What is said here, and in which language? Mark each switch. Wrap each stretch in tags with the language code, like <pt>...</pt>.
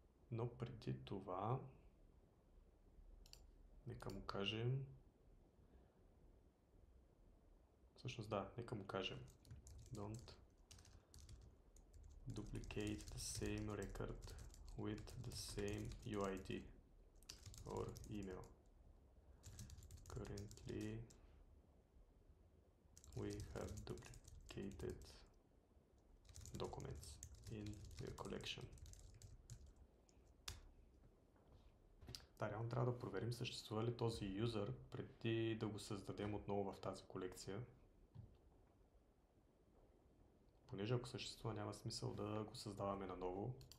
<bg>Но преди това, нека му кажем, всъщност да, нека му кажем</bg> <en>don't duplicate the same record with the same UID or email. Currently we have duplicated documents in your collection.</en> <bg>Да, реално трябва да проверим съществува ли този юзър преди да го създадем отново в тази колекция. Понеже ако съществува, няма смисъл да го създаваме наново.</bg>